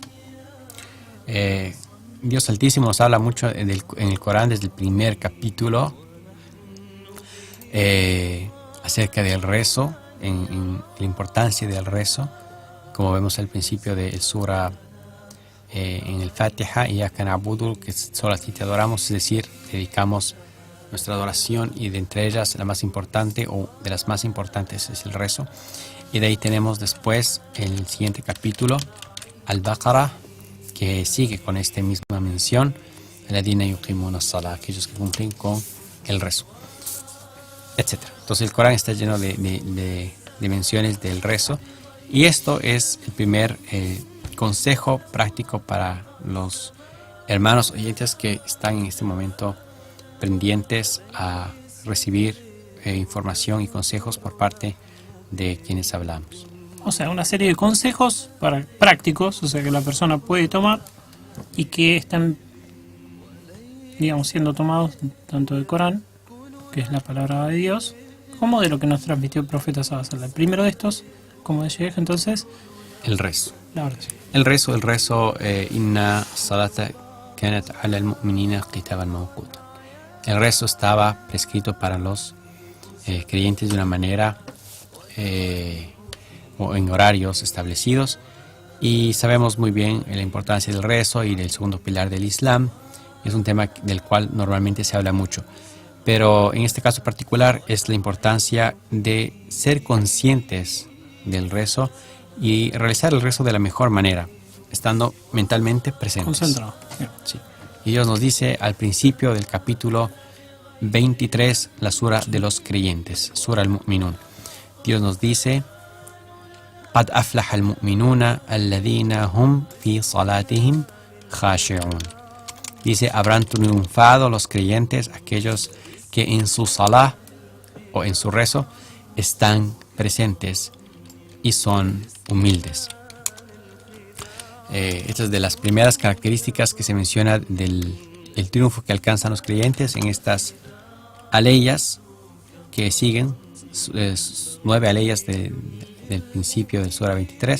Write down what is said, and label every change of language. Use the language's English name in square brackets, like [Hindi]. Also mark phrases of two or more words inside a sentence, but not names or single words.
[Spanish] Dios Altísimo nos habla mucho en el Corán desde el primer capítulo acerca del rezo, en la importancia del rezo, como vemos al principio del sura en el Fatiha, [Arabic] إياك نعبد, [Spanish] que solo a ti te adoramos, es decir, dedicamos nuestra adoración, y de entre ellas la más importante o de las más importantes es el rezo. Y de ahí tenemos después el siguiente capítulo, Al-Baqarah, que sigue con esta misma mención, [Arabic] الذين يقيمون الصلاة, [Spanish] aquellos que cumplen con el rezo, etc. Entonces el Corán está lleno de menciones del rezo, y esto es el primer consejo práctico para los hermanos oyentes que están en este momento pendientes a recibir información y consejos por parte de quienes hablamos. O sea, una serie de consejos prácticos, o sea, que la persona puede tomar y que están, digamos, siendo tomados tanto del Corán, que es la palabra de Dios, como de lo que nos transmitió el profeta [Arabic] صلى الله عليه وسلم. [Spanish] El primero de estos, como decía, entonces, el rezo. La oración. El rezo, [Arabic] إن الصلاة كانت على المؤمنين كتابا موقوتا. [Spanish] El rezo estaba prescrito para los creyentes de una manera o en horarios establecidos, y sabemos muy bien la importancia del rezo y del segundo pilar del Islam. Es un tema del cual normalmente se habla mucho, pero en este caso particular es la importancia de ser conscientes del rezo y realizar el rezo de la mejor manera, estando mentalmente presentes. Concentrado. Sí. Y Dios nos dice al principio del capítulo 23, la sura de los creyentes, sura al-Mu'minun. Dios nos dice: [Arabic] قد أفلح المؤمنون الذين هم في صلاتهم خاشعون. [Spanish] Dice, habrán triunfado los creyentes, aquellos que en su salah o en su rezo están presentes y son humildes. Esta es de las primeras características que se menciona del triunfo que alcanzan los creyentes en estas aleyas que siguen, 9 aleyas del principio del Sura 23.